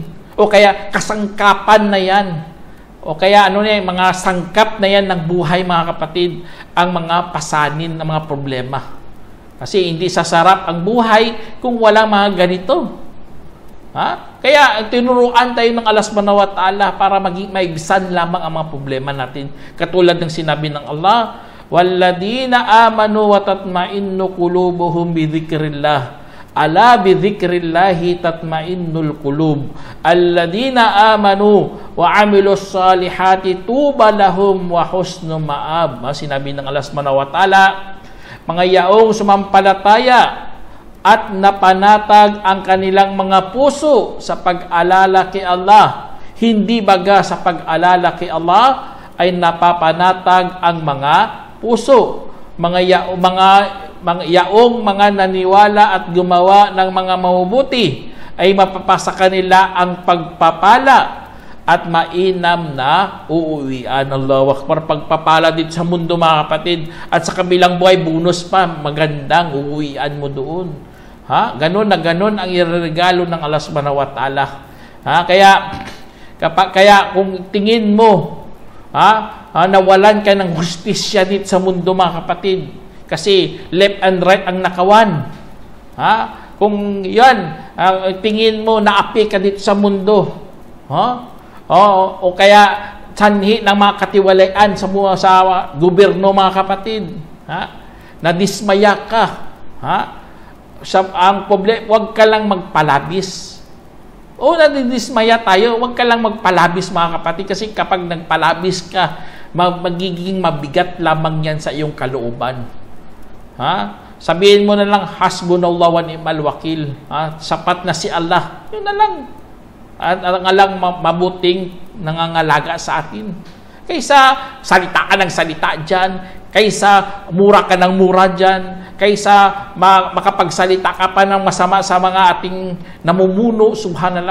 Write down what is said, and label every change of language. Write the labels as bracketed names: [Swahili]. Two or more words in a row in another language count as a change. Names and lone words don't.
[Filipino] O kaya kasangkapan na yan. O kaya mga sangkap na yan ng buhay, mga kapatid, ang mga pasanin ng mga problema. Kasi hindi sasarap ang buhay kung walang mga ganito. Kaya tinuruan tayo ng Allah [Arabic] سبحانه وتعالى [Filipino] para maibsan lamang ang mga problema natin. Katulad ng sinabi ng Allah, [Arabic] "والذين آمنوا وتطمئن قلوبهم بذكر الله. ألا بذكر الله تطمئن القلوب. الذين آمنوا وعملوا الصالحات طوبى لهم وحسن مآب." [Filipino] Sinabi ng Allah [Arabic] سبحانه وتعالى, [Filipino] mga yaong sumampalataya at napanatag ang kanilang mga puso sa pag-alala kay Allah. Hindi baga sa pag-alala kay Allah ay napapanatag ang mga puso. Mga yaong mga naniwala at gumawa ng mga mabubuti ay mapapasa kanila ang pagpapala at mainam na uuwian. [Arabic] الله أكبر. [Filipino] Pagpapala dito sa mundo, mga kapatid, at sa kabilang buhay, bonus pa, magandang uuwian mo doon. Ganon na ganon ang iregalo ng Allah [Arabic] سبحانه وتعالى. [Filipino] Kaya kung tingin mo, nawalan ka ng hustisya dito sa mundo, mga kapatid, kasi [English] left and right [Filipino] ang nakawan. Kung yan, tingin mo, naapi ka dito sa mundo, o kaya sanhi ng mga katiwalayan sa gobyerno, mga kapatid, nadismaya ka, ang problema, huwag ka lang magpalabis. Nadidismaya tayo, huwag ka lang magpalabis, mga kapatid, kasi kapag nagpalabis ka, magiging mabigat lamang yan sa iyong kalooban. Sabihin mo na lang, [Arabic] حسبنا الله ونعم الوكيل. [Filipino] Sapat na si Allah. Yun na lang. At ang alang mabuting nangangalaga sa atin. Kaysa salita ka ng salita dyan, kaysa mura ka ng mura dyan, kaysa makapagsalita ka pa ng masama sa mga ating namumuno, subhanallah.